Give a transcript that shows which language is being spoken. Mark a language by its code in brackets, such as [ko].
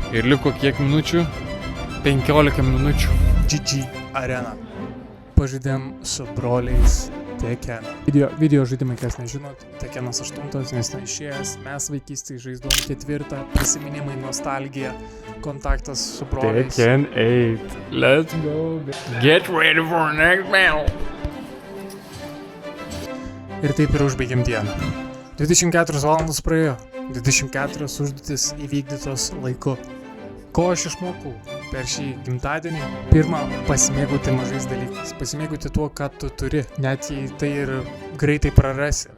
[lt] Ir liko kiek minučių? 15 minučių. GG Arena. Pažaidėm su broliais Tekken. Video žaidimai, kas nežinot, Tekkenas 8, nes neišėjęs, mes vaikystėje žaisdavom 4, prisiminimai, nostalgija, kontaktas su broliais. [en] Tekken 8, let's go. Get ready for next battle. [lt] Ir taip ir užbaigėm dieną. 24 valandos praėjo, 24 užduotis įvykdytos laiku. Ko aš išmokau per šį gimtadienį? Pirma, pasimėgauti mažais dalykais. Pasimėgauti tuo, ką tu turi. Net jei tai ir greitai prarasi.